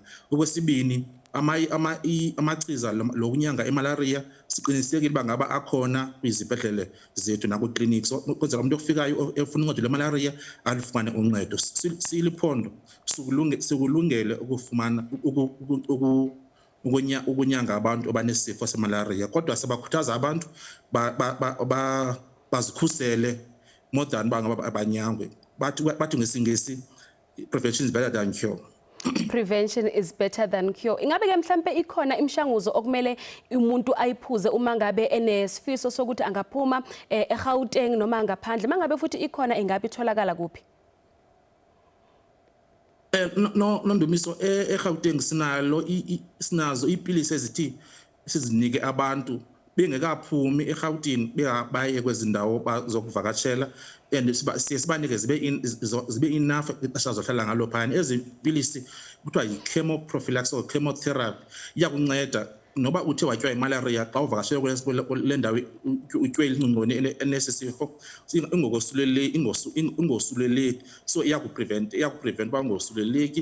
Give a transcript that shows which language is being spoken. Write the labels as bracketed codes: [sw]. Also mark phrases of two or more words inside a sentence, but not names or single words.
[xh] Okwesibini amachiza lokunyanga emalaria siqinisekile uba ngaba akhona kwizibhedlele zethu nakwi-clinics kwenzela umuntu ofikayo efuna uncedo lwemalaria alufumane uncedo. Siliphondo sikulungele ukufumana ukunyanga abantu abanesifo semalaria, kodwa sibakhuthaza abantu bazikhusele [en] more than [xh] bangaba abanyangwe. Bathi ngesingesi [en] prevention is better than cure. Prevention is better than cure. [zu] Ingabe ke mhlambe ikhona imishanguzo okumele umuntu ayiphuze uma ngabe enesifiso sokuthi angaphuma eGauteng noma ngaphandle, mangabe futhi ikhona ingabe itholakala kuphi? [xh] Nondumiso eGauteng sinazo iipilisi ezithi sizinike abantu bengekaphumi eGauteng baye kwezindawo zokuvakashela and sibanike zibe enough ixesha zohlala ngalo phana. Ezipilisi kuthiwa yi- [en] chemoprophylaxis or chemotherapy [xh] iyakunceda noba uthe watywa imalaria xa uvakashele kule ndawo utywe elincinci enesisifo ingosuleleki, so iyakuprevent uba ungosuleleki.